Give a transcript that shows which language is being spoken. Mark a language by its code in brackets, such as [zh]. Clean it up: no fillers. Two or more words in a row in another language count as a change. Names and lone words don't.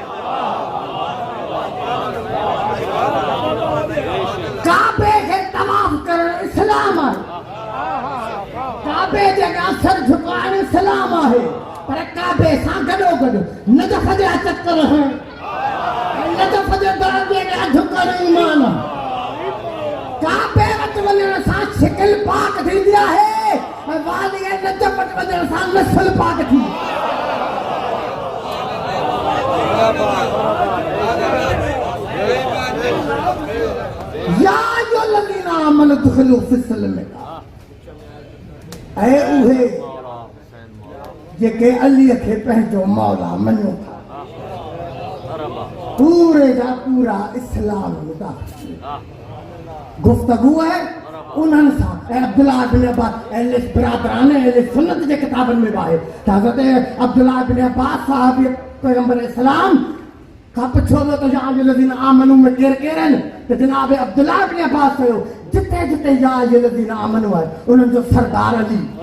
[sd] काबे खे तवाफ़ करणु इस्लाम आहे काबे जे अॻियां सर झुकाइणु इस्लाम आहे पर काबे सां गॾोगॾु नज़फ़ जा चकर हणणु नज़फ़ जे दर जे अॻियां झुकणु ईमान आहे काबे वटि वञण सां शिकिल पाक थींदी आहे ऐं वालीअ नज़फ़ वटि वञण सां नस्ल पाक थींदी [ar] يا أيها الذين آمنوا ادخلوا في السلم [sd] ऐं उहे जेके अलीअ खे पंहिंजो मौला मञो था पूरे जा पूरा इस्लाम में दाख़िल गुफ्तगू है उन्हनि सां ऐं अब्दुल्लाह इब्न अब्बास अहले बिरादरान अहले सुन्नत जे किताबनि में आहे त हज़रत अब्दुल्लाह इब्न अब्बास साहब पैगंबर इस्लाम खां पुछो वियो त [ar] يا أيها الذين آمنوا [sd] में केरु केरु आहिनि त जनाब अब्दुल्लाह इब्न अब्बास चयो जिते जिते [ar] يا أيها الذين آمنوا [sd] आहे उन्हनि जो सरदार अली